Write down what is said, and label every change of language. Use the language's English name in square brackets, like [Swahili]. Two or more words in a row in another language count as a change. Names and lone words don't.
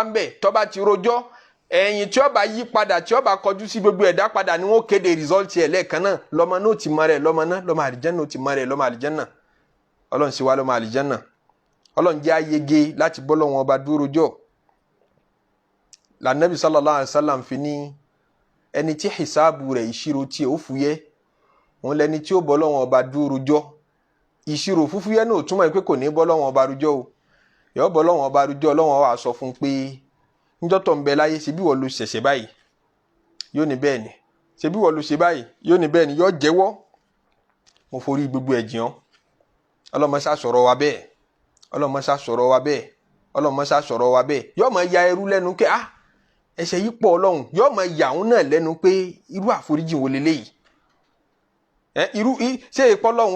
[Yoruba] ń bẹ̀ tó bá ti rojọ́ ẹ̀yìn tí ó bá yí padà tí ó bá kọjú sí gbogbo ẹ̀dá padà ni wọ́n kéde result ẹ̀ lẹ́ẹ̀kan náà lọ́mọ náà ti mọ rẹ̀ lọ́mọ náà lọ́mọ àlìjẹ́nà ó ti mọ rẹ̀ lọ́mọ àlìjẹ́nà ọlọ́run sì wá lọ́mọ àlìjẹ́nà ọlọ́run jẹ́ ayege láti bọ́ lọ́wọ́n ọba dúró rojọ́ lànàbì [Arabic] صلى الله عليه وسلم [Yoruba] fi ní ẹni tí hisabu rẹ̀ ìṣirò tí ó fúyẹ́ òun lẹni tí ó bọ́ lọ́wọ́n ọba dúró rojọ́ ìṣirò fúfúyẹ́ náà túmọ̀ pé kò ní bọ́ lọ́wọ́n ọba rújọ́ o yóò bọ́ lọ́wọ́n ọba rújọ́ Ọlọ́run wá sọ fún pé níjọ́ tó ń bẹ láyé ṣe bí wọ́n lo ṣẹ̀ṣẹ̀ báyìí yóò ní bẹ́ẹ̀ ni ṣe bí wọ́n lo ṣe báyìí yóò ní bẹ́ẹ̀ ni yóò jẹ́wọ́ mo forí gbogbo ẹ̀jìn ọ́ ọlọ́mọṣá sọ̀rọ̀ wa bẹ́ẹ̀ ọlọ́mọṣá sọ̀rọ̀ wa bẹ́ẹ̀ ọlọ́mọṣá sọ̀rọ̀ wa bẹ́ẹ̀ yóò máa ya ẹrú lẹ́nu pé ẹ̀ṣẹ̀ yìí pọ̀ Ọlọ́run yóò máa yà òun náà lẹ́nu pé irú àforíjì wo leléyìí irú ṣé ìpọ́ Ọlọ́run